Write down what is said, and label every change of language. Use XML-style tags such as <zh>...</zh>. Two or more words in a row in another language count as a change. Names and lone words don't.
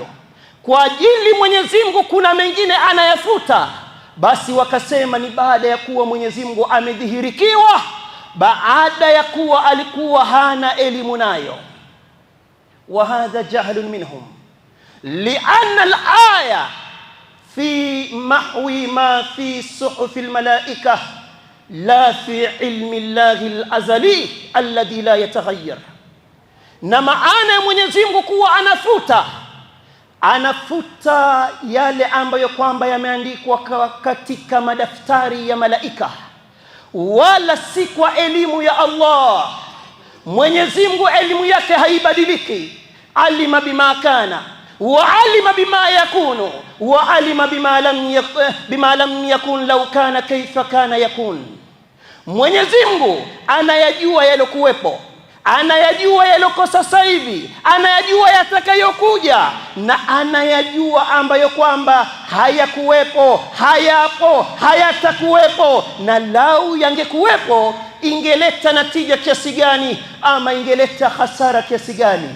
<sw>Kwa ajili Mwenyezi Mungu kuna mengine anayafuta, basi wakasema ni baada ya kuwa Mwenyezi Mungu amedhihirikiwa, baada ya kuwa alikuwa hana elimu nayo.</sw> <ar>وهذا جهل منهم لأن الآية في محو ما في صحف الملائكة لا في علم الله الأزلي الذي لا يتغير.</ar> <sw>Na maana ya Mwenyezi Mungu kuwa anafuta yale ambayo kwamba yameandikwa katika madaftari ya malaika, wala si kwa elimu ya Allah. Mwenyezi Mungu elimu yake haibadiliki.</sw> <ar>علم بما كان وعلم بما يكون وعلم بما لم يكن لو كان كيف كان يكون.</ar> <sw>Mwenyezi Mungu anayajua yalokuwepo, anayajua yaloko sasa hivi, anayajua yatakayokuja, na anayajua ambayo kwamba hayakuwepo, hayapo, hayatakuwepo, na lau yangekuwepo ingeleta natija kiasi gani ama ingeleta hasara kiasi gani.</sw>